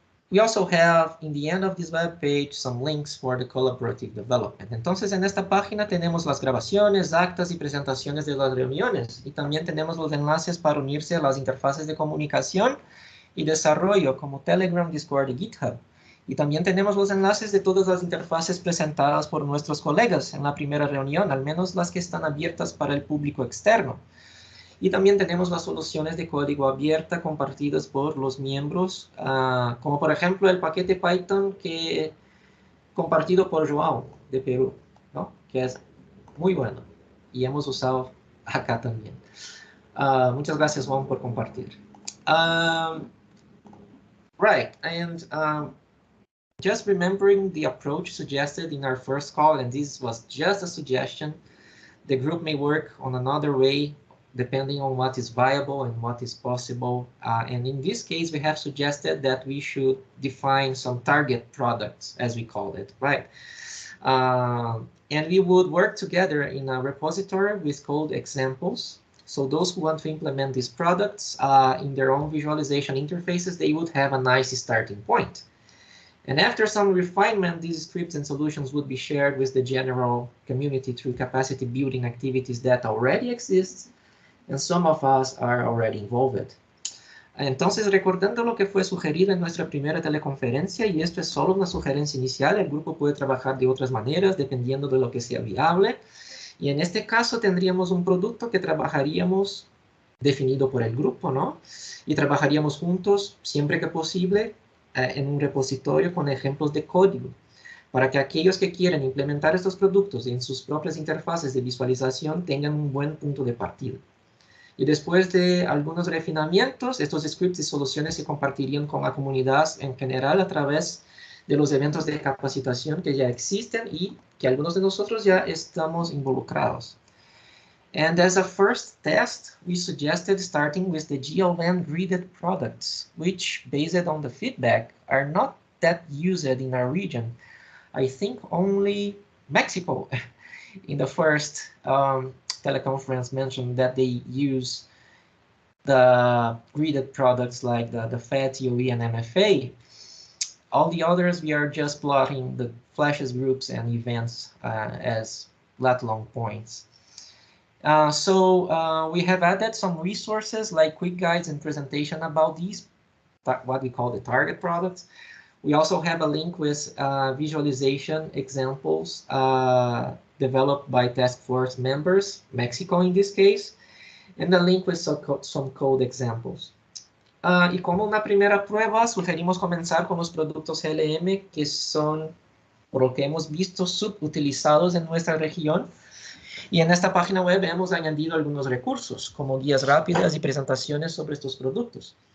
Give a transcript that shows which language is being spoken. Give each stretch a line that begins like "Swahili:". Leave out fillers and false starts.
English: We also have, in the end of this web page, some links for the collaborative development.
Spanish: Entonces, en esta página tenemos las grabaciones, actas y presentaciones de las reuniones, y también tenemos los enlaces para unirse a las interfaces de comunicación y desarrollo como Telegram, Discord y GitHub. Y también tenemos los enlaces de todas las interfaces presentadas por nuestros colegas en la primera reunión, al menos las que están abiertas para el público externo. Y también tenemos las soluciones de código abierta compartidas por los miembros, como por ejemplo el paquete Python compartido por João de Perú, ¿no? Que es muy bueno y hemos usado acá también. Muchas gracias, João, por compartir.
English: Right, and just remembering the approach suggested in our first call, and this was just a suggestion, the group may work on another way depending on what is viable and what is possible. And in this case, we have suggested that we should define some target products, as we call it, right? And we would work together in a repository with code examples. So those who want to implement these products in their own visualization interfaces, they would have a nice starting point. And after some refinement, these scripts and solutions would be shared with the general community through capacity building activities that already exist, and some of us are already involved.
Spanish: Entonces, recordando lo que fue sugerido en nuestra primera teleconferencia, y esto es solo una sugerencia inicial, el grupo puede trabajar de otras maneras dependiendo de lo que sea viable. Y en este caso tendríamos un producto que trabajaríamos definido por el grupo, ¿no? Y trabajaríamos juntos siempre que posible en un repositorio con ejemplos de código, para que aquellos que quieren implementar estos productos en sus propias interfaces de visualización tengan un buen punto de partida. Y después de algunos refinamientos, estos scripts y soluciones se compartirían con la comunidad en general a través de los eventos de capacitación que ya existen y que algunos de nosotros ya estamos involucrados.
English: And as a first test, we suggested starting with the GLN gridded products, which, based on the feedback, are not that used in our region. I think only Mexico in the first teleconference mentioned that they use the gridded products like the FAT, TOE, and MFA. All the others, we are just plotting the flashes, groups, and events as lat-long points. So we have added some resources like quick guides and presentation about these, what we call the target products. We also have a link with visualization examples developed by task force members, Mexico in this case, and a link with some code examples.
Spanish: Y como una primera prueba, sugerimos comenzar con los productos GLM que son, por lo que hemos visto, subutilizados en nuestra región. Y en esta página web hemos añadido algunos recursos, como guías rápidas y presentaciones sobre estos productos.